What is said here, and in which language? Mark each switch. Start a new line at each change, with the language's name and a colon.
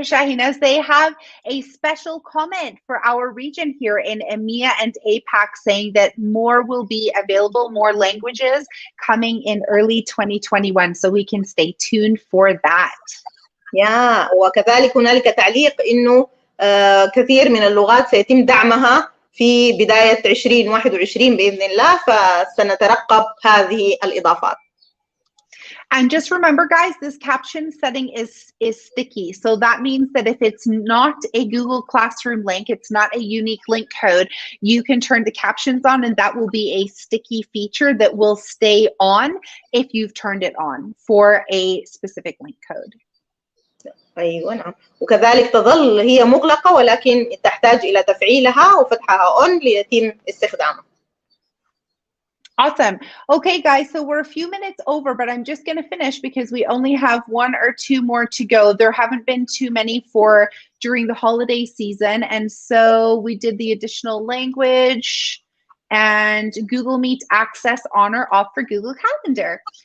English: Shahinaz, they have a special comment for our region here in EMEA and APAC saying that more will be available, more languages coming in early 2021. So we can stay tuned for that.
Arabic: وكذلك هنالك تعليق إنه كثير من اللغات سيتم دعمها في بداية 2021 بإذن الله، فسنترقب هذه الإضافات.
English: And just remember, guys, this caption setting is sticky. So that means that if it's not a Google Classroom link, it's not a unique link code, you can turn the captions on and that will be a sticky feature that will stay on if you've turned it on for a specific link code.
Arabic: أيوة نعم. وكذلك تظل هي مغلقة ولكن تحتاج إلى تفعيلها وفتحها on ليتم استخدامها.
English: Awesome. Okay, guys, so we're a few minutes over, but I'm just going to finish because we only have 1 or 2 more to go. There haven't been too many for during the holiday season. And so we did the additional language and Google Meet access on or off for Google Calendar.